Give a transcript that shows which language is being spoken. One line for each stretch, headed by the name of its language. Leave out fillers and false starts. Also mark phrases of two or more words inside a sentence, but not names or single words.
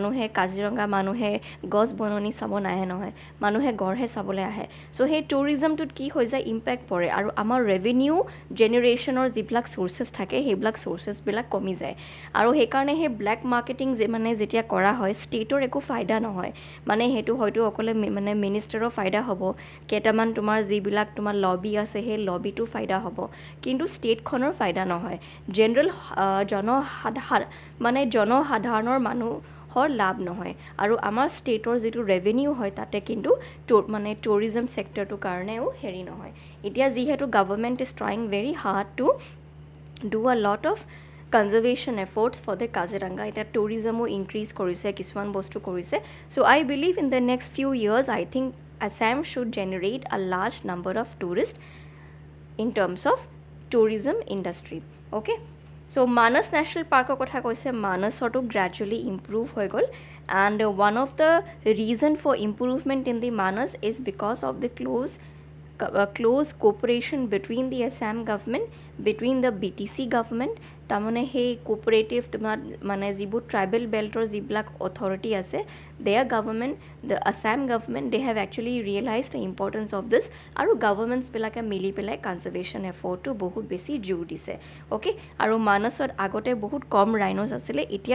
Assamese: মানুহে গছ বননি চাব নাহে নহয় মানুহে গড়হে চাবলৈ আহে চ' সেই টুৰিজমটোত কি হৈ যায় ইম্পেক্ট পৰে আৰু আমাৰ
English: revenue generation
Assamese: যিবিলাক চ'ৰ্চেছ থাকে সেইবিলাক চ'ৰ্চেছবিলাক কমি যায় আৰু সেইকাৰণে সেই
English: black marketing
Assamese: মানে যেতিয়া কৰা হয় ষ্টেটৰ একো ফাইদা নহয় মানে সেইটো হয়তো অকলে মানে মিনিষ্টাৰৰ ফাইদা হ'ব কেইটামান তোমাৰ যিবিলাক তোমাৰ লবি আছে সেই লবিটো ফাইদা হ'ব কিন্তু ষ্টেটখনৰ ফাইদা নহয় জেনেৰেল জনসাধাৰণৰ মানুহৰ লাভ নহয় আৰু আমাৰ ষ্টেটৰ যিটো ৰেভিনিউ হয় তাতে কিন্তু মানে টুৰিজম ছেক্টৰটোৰ কাৰণেও হেৰি নহয় এতিয়া যিহেতু
English: government is trying very hard to do a lot of conservation efforts for the Kaziranga
Assamese: এতিয়া টুৰিজমো ইনক্ৰিজ কৰিছে কিছুমান বস্তু কৰিছে
English: so I believe in the next few years I think Assam should generate a large number of tourists in terms of tourism industry. Okay, so Manas National Park
Assamese: কথা কৈছে মানসটো
English: gradually improve
Assamese: হৈ গ'ল
English: and one of the reason for improvement in the Manas is because of the close cooperation between the Assam government between the BTC government
Assamese: তাৰমানে সেই কোঅপাৰেটিভ তোমাৰ মানে যিবোৰ ট্ৰাইবেল বেল্টৰ যিবিলাক অথৰিটি আছে
English: their government the Assam government they have actually realize the importance of this
Assamese: আৰু গভৰ্ণমেণ্টছবিলাকে মিলি পেলাই কনজাৰ্ভেশ্যন এফৰ্টটো বহুত বেছি জোৰ দিছে অ'কে আৰু মানসত আগতে বহুত কম ৰাইন'ছ আছিলে এতিয়া